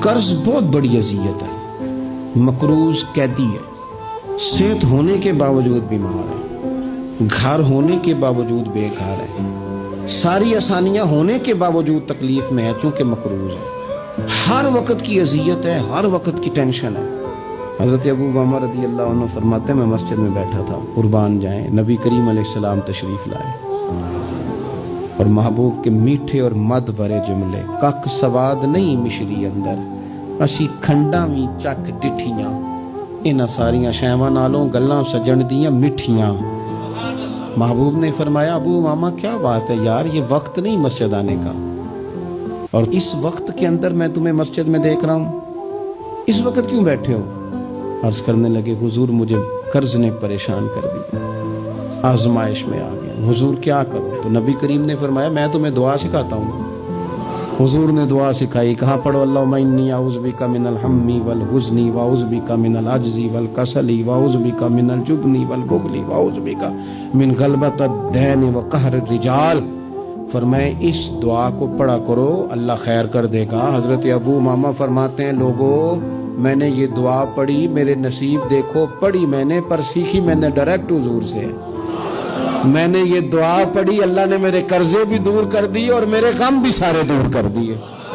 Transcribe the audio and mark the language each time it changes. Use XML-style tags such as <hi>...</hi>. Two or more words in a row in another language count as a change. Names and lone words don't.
<ur>قرض بہت بڑی اذیت ہے, مقروض قیدی ہے, صحت ہونے کے باوجود بیمار ہے, گھر ہونے کے باوجود بے گھر ہے, ساری آسانیاں ہونے کے باوجود تکلیف میں ہے چونکہ مقروض ہے, ہر وقت کی اذیت ہے, ہر وقت کی ٹینشن ہے. حضرت ابو امامہ رضی اللہ عنہ فرماتے ہیں میں مسجد میں بیٹھا تھا, قربان جائیں نبی کریم علیہ السلام تشریف لائے اور محبوب کے میٹھے اور مد بھرے جملے,</ur> <pa>کک سواد نہیں مشری اندر اسی کھنڈا وی چک ڈٹھیاں, انہاں ساریاں شیواں نالوں گلاں سجن دیاں مٹھیاں.</pa> <ur>محبوب نے فرمایا ابو امامہ کیا بات ہے یار, یہ وقت نہیں مسجد آنے کا, اور اس وقت کے اندر میں تمہیں مسجد میں دیکھ رہا ہوں, اس وقت کیوں بیٹھے ہو؟ عرض کرنے لگے حضور مجھے قرض نے پریشان کر دیا, آزمائش میں آ گیا, حضور کیا کروں؟ تو نبی کریم نے فرمایا میں تمہیں دعا سکھاتا ہوں. حضور نے دعا سکھائی, کہا پڑھو</ur> <ar>اللہم انی اعوذ بک من الہم والحزن واعوذ بک من العجز والکسل واعوذ بک من الجبن والبخل واعوذ بک من غلبۃ الدین وقہر الرجال.</ar> <ur>فرمائے اس دعا کو پڑھا کرو اللہ خیر کر دے گا. حضرت ابو امامہ فرماتے ہیں لوگوں میں نے یہ دعا پڑھی, میرے نصیب دیکھو پڑھی میں نے پر سیکھی میں نے ڈائریکٹ حضور سے. میں نے یہ دعا پڑھی, اللہ نے میرے قرضے بھی دور کر دیے اور میرے غم بھی سارے دور کر دیے.</ur>